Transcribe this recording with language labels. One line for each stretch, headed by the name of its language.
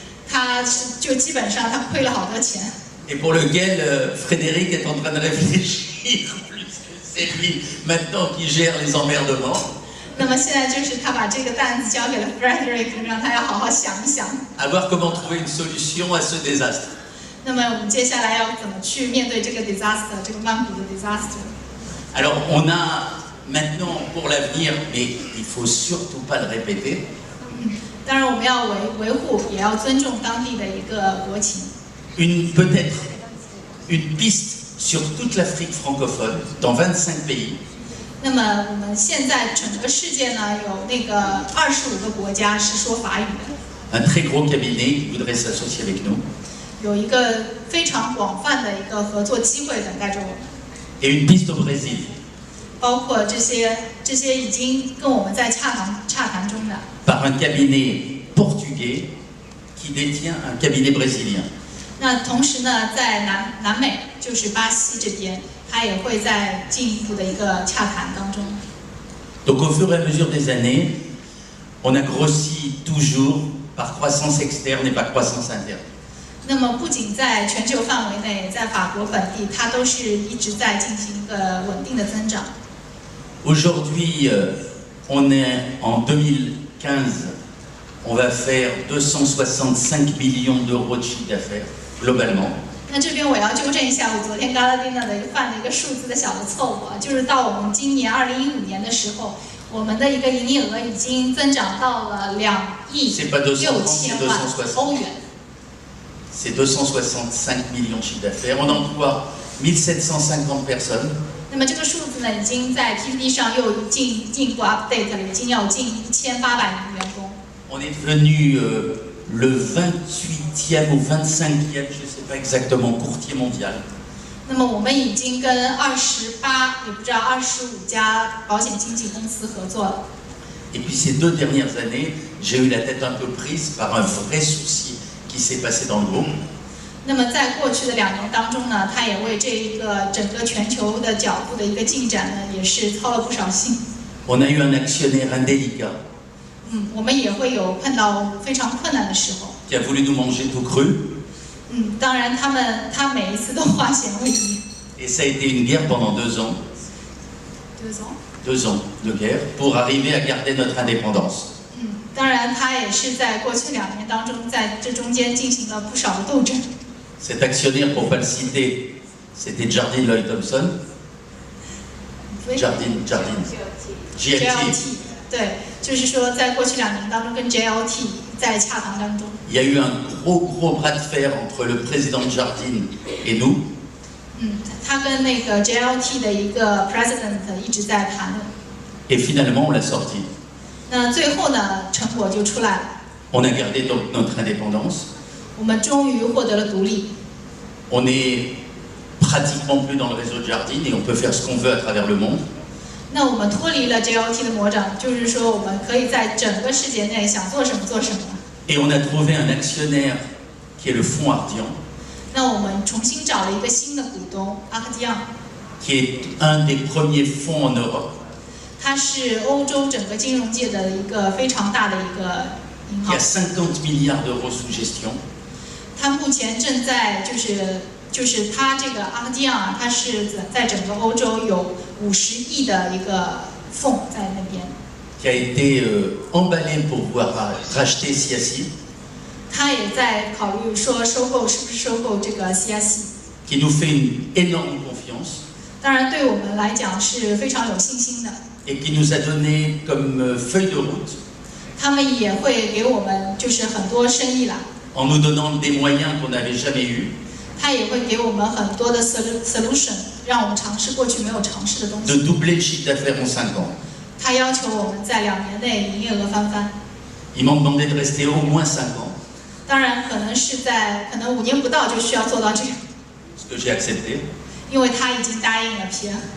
Chinese: 他就基本上他亏了好多钱。
French: Et pour lequel Frédéric est en train de réfléchir, puisque c'est lui maintenant qui gère les emmerdements.
Chinese: 那么现在就是他把这个担子交给了 Frederick， 让他要好好想一想。
French: À voir comment trouver une solution à ce désastre.
Chinese: 那么我们接下来要怎么去面对这个 disaster， 这个曼谷的 disaster？
French: Alors on a maintenant pour l'avenir, mais il faut surtout pas le répéter.
Chinese: 当然我们要维护，也要尊重当地的一个国情。
French: Peut-être une piste sur toute l'Afrique francophone, dans 25 pays.
Chinese: 那么我们现在整个世界呢，有那个25个国家是说法语的。
French: Un très gros cabinet qui voudrait s'associer avec nous.
Chinese: 有一个非常广泛的一个合作机会等待着我们。
French: Et une piste au Brésil.
Chinese: 包括这些已经跟我们在洽谈中的。
French: Par un cabinet portugais qui détient un cabinet brésilien.
Chinese: 那同时呢，在南美，就是巴西这边，它也会在进一步的一个洽谈当中。
French: Donc au fur et à mesure des années, on a grossi toujours par croissance externe et par croissance interne.
Chinese: 那么不仅在全球范围内，在法国本地，它都是一直在进行一个稳定的增长。
French: Aujourd'hui, on est en 2015, on va faire 265 millions d'euros de chiffre d'affaires globalement.
Chinese: 那这边我要纠正一下，我昨天嘎拉丁娜的犯了一个数字的小的错误啊，就是到我们今年2015年的时候，我们的一个营业额已经增长到了2亿6000万欧元。
French: C'est 265 millions de chiffre d'affaires. On emploie 1750 personnes.
Chinese: 那么这个数字呢，已经在 PPT 上又进一步 update 了，已经要近1800名员工。
French: On est devenu le 28e ou 25e, je ne sais pas exactement, courtier mondial.
Chinese: 那么我们已经跟28，也不知道25家保险经纪公司合作了。
French: Et puis ces 2 dernières années, j'ai eu la tête un peu prise par un vrai souci qui s'est passé dans le groupe.
Chinese: 那么在过去的2年当中呢，他也为这一个整个全球的脚步的一个进展呢，也是操了不少心。
French: On a eu un actionnaire indélicat.
Chinese: 我们也会有碰到非常困难的时候。
French: Qui a voulu nous manger tout cru.
Chinese: 当然他每一次都化险为夷。
French: Et ça a été une guerre pendant 2 ans. 2 ans de guerre pour arriver à garder notre indépendance.
Chinese: 当然他也是在过去2年当中，在这中间进行了不少的斗争。
French: Cet actionnaire, pour ne pas le citer, c'était Jardine Lloyd Thompson. Jardine. GLT.
Chinese: 对，就是说在过去2年当中，跟 JLT 在洽谈当中。
French: Il y a eu un gros bras de fer entre le président de Jardine et nous.
Chinese: 他跟那个 JLT 的一个 president 一直在谈论。
French: Et finalement, on l'a sorti.
Chinese: 那最后呢，成果就出来了。
French: On a gardé donc notre indépendance.
Chinese: 我们终于获得了独立。
French: On n'est pratiquement plus dans le réseau de Jardine et on peut faire ce qu'on veut à travers le monde.
Chinese: 那我们脱离了 JLT 的魔掌，就是说我们可以在整个世界内想做什么做什么。
French: Et on a trouvé un actionnaire qui est le Fonds Ardian.
Chinese: 那我们重新找了一个新的股东 Ardian.
French: Qui est un des premiers fonds en Europe.
Chinese: 它是欧洲整个金融界的一个非常大的一个银行。
French: Qui a 50 milliards d'euros sous gestion.
Chinese: 它目前正在就是它这个 Ardian 它是在整个欧洲有50亿的一个fonds在那边。
French: Qui a été emballé pour pouvoir racheter CIACI.
Chinese: 他也在考虑说是不是收购这个 CIACI.
French: Qui nous fait une énorme confiance.
Chinese: 当然对我们来讲是非常有信心的。
French: Et qui nous a donné comme feuille de route.
Chinese: 他们也会给我们就是很多生意啦。
French: En nous donnant des moyens qu'on n'avait jamais eus.
Chinese: 他也会给我们很多的 solution， 让我们尝试过去没有尝试的东西。
French: De doubler le chiffre d'affaires en 5 ans.
Chinese: 他要求我们在2年内营业额翻番。
French: Ils m'ont demandé de rester au moins 5 ans.
Chinese: 当然，可能5年不到就需要做到这样。
French: Ce que j'ai accepté.
Chinese: 因为他已经答应了 Pierre。